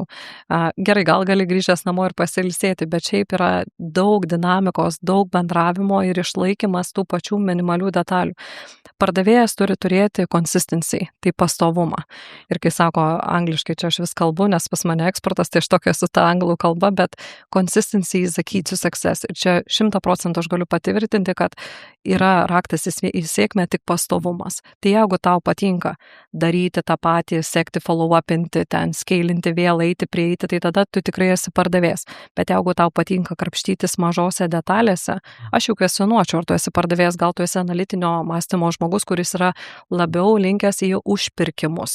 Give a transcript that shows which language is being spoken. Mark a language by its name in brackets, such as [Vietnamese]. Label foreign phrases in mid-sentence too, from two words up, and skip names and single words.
[Lithuanian] Gerai, gal gali grįžęs namo ir pasilsėti, bet šiaip yra daug dinamikos, daug bendravimo ir išlaikymas tų pačių minimalių detalių. Pardavėjas turi turėti consistency, tai pastovumą. Ir kai sako angliškai, čia aš vis kalbu, nes pas mane eksportas, tai aš tokia su ta anglų kalba, bet [English] consistency is the key to success. [Lithuanian] Ir čia 100% aš galiu patvirtinti, kad yra raktas į sėkmę tik pastovumas. Tai jeigu tau patinka daryti tą patį, sekti, follow-upinti, ten skeilinti, vėl eiti, prieiti, tai tada tu tikrai esi pardavėjas. Bet jeigu tau patinka krapštytis mažose detalėse, aš jau kvesionuočiau, ar tu esi pardavėjas, gal tu esi analitinio mąstymo žmogus, kuris yra labiau linkęs į užpirkimus.